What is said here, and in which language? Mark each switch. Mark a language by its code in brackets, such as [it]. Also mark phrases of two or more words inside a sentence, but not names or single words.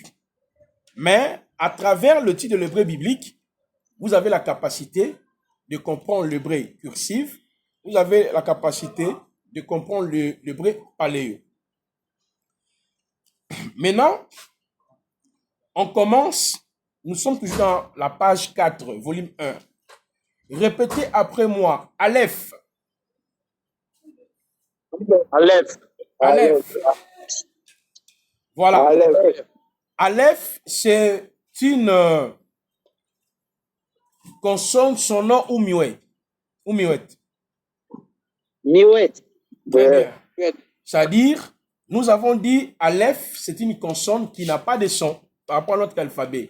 [fr] Mais à travers le titre de l'hébreu biblique, vous avez la capacité de comprendre l'hébreu cursif, vous avez la capacité de comprendre l'hébreu paléo. Maintenant, on commence, nous sommes toujours dans la page 4, volume 1. Répétez après moi, Aleph. Aleph. Aleph. Voilà. Aleph. Aleph, c'est une consonne sonore ou muette. Ou muette. Miouette. Très bien. C'est-à-dire, nous avons dit Aleph, c'est une consonne qui n'a pas de son par rapport à notre alphabet.